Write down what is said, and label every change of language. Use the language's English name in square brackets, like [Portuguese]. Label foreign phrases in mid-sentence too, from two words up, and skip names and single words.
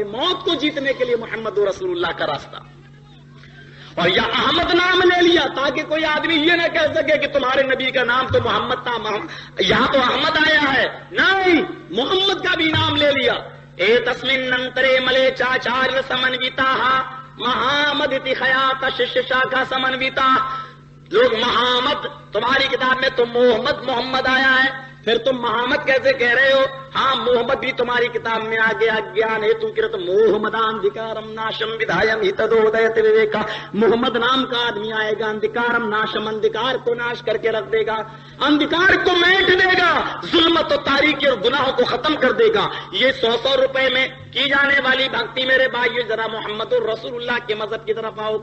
[Urdu] موت کو جیتنے کے لیے محمد رسول اللہ کا راستہ. اور یا احمد نام لے لیا تاکہ کوئی آدمی یہ نہ کہہ سکے کہ تمہارے نبی کا نام تو محمد تھا، یہاں تو احمد آیا ہے. نہیں، محمد کا بھی نام لے لیا. [Sanskrit] ए तस्मिन नन्तरे मले चाचार समन्विता महामदति ख्यात शिष्य शाखा समन्विता. [Urdu] لوگ محمد، تمہاری کتاب میں تو محمد آیا ہے، پھر تم محمد کیسے کہہ رہے ہو؟ ہاں، محمد بھی تمہاری کتاب میں آ گیا. [Sanskrit] ज्ञान हेतु कृत मोहमदान धकारम नाशम विधायम हितोदित विवेका. [Urdu] محمد نام کا آدمی آئے گا، [Sanskrit] अन्धकारम नाशम, [Urdu] اندھکار کو ناش کر کے رکھ دے گا، اندھکار کو میٹ دے گا، ظلمت و تاریکی اور گناہوں کو ختم کر دے گا. یہ 100 روپے میں کی جانے والی بھکتی میرے بھائیو، ذرا محمد الرسول اللہ کے مذہب کی طرف آؤ.